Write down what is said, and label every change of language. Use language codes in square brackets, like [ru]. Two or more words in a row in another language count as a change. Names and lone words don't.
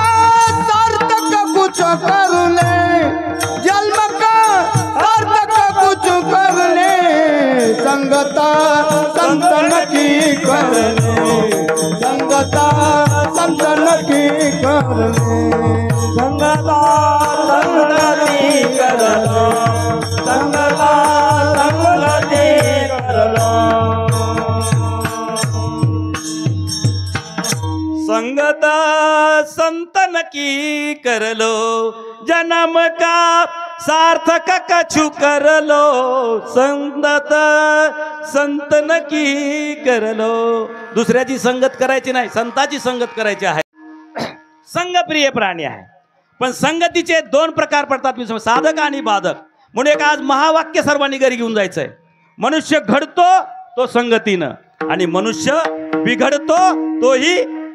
[hi] सार्थक कुछ कर ले, जन्म का सार्थक कुछ कर ले, संगता संतन की करले, संगता संतन की करले, संगता संतन की करलो, संगता संतन की करलो, संगता संतन की करलो, जन्म का सार्थक कछु करलो, संगत संतन की करलो. [mr] दुसऱ्याची संगत करायची नाही, संताची संगत करायची आहे. संघप्रिय प्राणी आहे. पण संगतीचे 2 प्रकार पडतात, साधक आणि बाधक. म्हणून एक आज महावाक्य सर्वांनी घरी घेऊन जायचंय. मनुष्य घडतो तो संगतीनं आणि मनुष्य बिघडतो तोही संगतीनं.